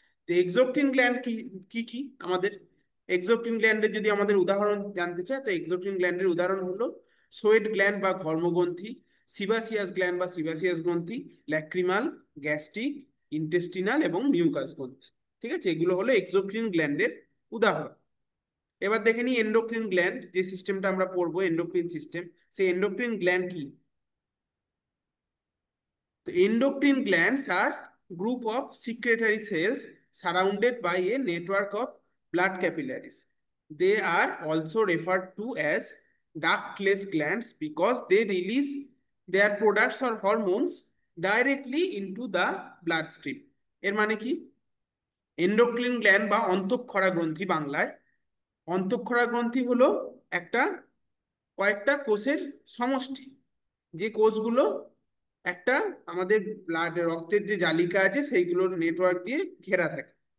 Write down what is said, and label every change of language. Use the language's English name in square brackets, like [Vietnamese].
[Bangla] তো এক্সোক্রিন গ্ল্যান্ড কি কি কি আমাদের, এক্সোক্রিন গ্ল্যান্ডের যদি আমাদের উদাহরণ জানতে চায়, তো এক্সোক্রিন গ্ল্যান্ডের উদাহরণ হলো সোয়েট গ্ল্যান্ড বা ঘর্মগ্রন্থি, সিবাসিয়াস গ্ল্যান্ড বা সিবাসিয়াস গ্রন্থি, ল্যাক্রিমাল, গ্যাস্ট্রিক, ইন্টেস্টিনাল এবং মিউকাস গ্রন্থি। ঠিক আছে, এগুলো হলো এক্সোক্রিন গ্ল্যান্ডের উদাহরণ। এবার দেখে নিই এন্ডোক্রিন গ্ল্যান্ড, যে সিস্টেমটা আমরা পড়বো এন্ডোক্রিন সিস্টেম, সেই এন্ডোক্রিন গ্ল্যান্ড কি। [English] The endocrine glands are group of secretory cells surrounded by a network of blood capillaries. They are also referred to as ductless glands because they release their products or hormones directly into the bloodstream. [Bangla] এর মানে কি? Endocrine gland বা অন্তঃক্ষরা গ্রন্থি বাংলায়, অন্তঃক্ষরা গ্রন্থি হলো একটা কয়েকটা কোষের সমষ্টি, যে কোষগুলো একটা আমাদের ব্লাড রক্তের যে জালিকা আছে সেইগুলোর নেটওয়ার্ক দিয়ে ঘেরা থাকে।